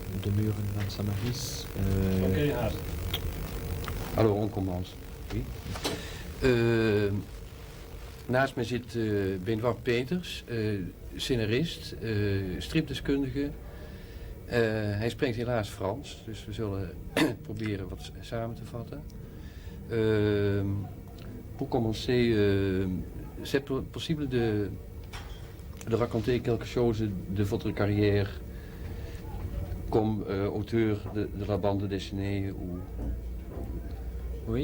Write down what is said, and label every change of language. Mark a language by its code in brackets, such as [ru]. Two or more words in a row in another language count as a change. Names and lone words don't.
[nl] Muren van Samaris. [fr] Alors, on commence. Oui. [nl] Naast mij zit Benoît Peters, scenarist, stripdeskundige. Hij spreekt helaas Frans, dus we zullen proberen wat samen te vatten. [fr] Pour commencer, c'est possible de raconter quelque chose de votre carrière comme auteur de la bande dessinée ou... Oui.